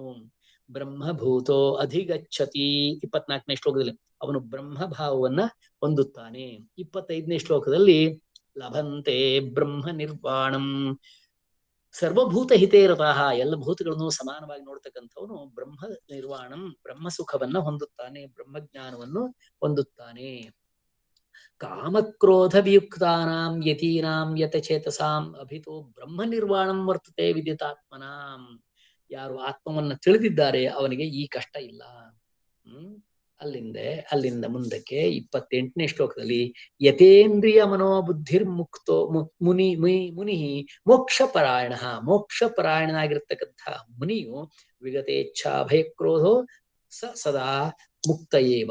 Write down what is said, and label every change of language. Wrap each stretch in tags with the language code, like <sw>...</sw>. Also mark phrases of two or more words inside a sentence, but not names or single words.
<sa>ಬ್ರಹ್ಮಭೂತೋ ಅಧಿಗಚ್ಚತಿ,</sa> <kn>24ನೇ ಶ್ಲೋಕದಲ್ಲಿ ಅವನು ಬ್ರಹ್ಮಭಾವವನ್ನ ಹೊಂದುತ್ತಾನೆ. 25ನೇ ಶ್ಲೋಕದಲ್ಲಿ</kn> <sa>ಲಭಂತೆ ಬ್ರಹ್ಮ ನಿರ್ವಾಣಂ, ಸರ್ವಭೂತ ಹಿತೇರತಃ,</sa> <kn>ಎಲ್ಲ ಭೂತಗಳನ್ನು ಸಮಾನವಾಗಿ ನೋಡ್ತಕ್ಕಂಥವನು</kn> <sa>ಬ್ರಹ್ಮ ನಿರ್ವಾಣಂ,</sa> <kn>ಬ್ರಹ್ಮ ಸುಖವನ್ನ ಹೊಂದುತ್ತಾನೆ, ಬ್ರಹ್ಮಜ್ಞಾನವನ್ನು ಹೊಂದುತ್ತಾನೆ.</kn> <sa>ಕಾಮಕ್ರೋಧ ವಿಯುಕ್ತಾನಾಂ ಯತೀನಾಂ ಯತಚೇತಸಾಂ ಅಭಿತೋ ಬ್ರಹ್ಮ ನಿರ್ವಾಣಂ ವರ್ತತೆ ವಿದಿತಾತ್ಮನಾಂ.</sa> <kn>ಯಾರು ಆತ್ಮವನ್ನ ತಿಳಿದಿದ್ದಾರೆ ಅವನಿಗೆ ಈ ಕಷ್ಟ ಇಲ್ಲ. ಅಲ್ಲಿಂದ ಮುಂದಕ್ಕೆ 28ನೇ ಶ್ಲೋಕದಲ್ಲಿ</kn> <sa>ಯತೇಂದ್ರಿಯ ಮನೋಬುದ್ಧಿರ್ಮುಕ್ತೋ ಮುನಿ ಮೋಕ್ಷಪರಾಯಣ,</sa> <kn>ಮೋಕ್ಷಪರಾಯಣನಾಗಿರ್ತಕ್ಕಂಥ ಮುನಿಯು</kn> <sa>ವಿಗತೇಚ್ಛಾ ಭಯಕ್ರೋಧೋ ಸದಾ ಮುಕ್ತಯೇವ.</sa>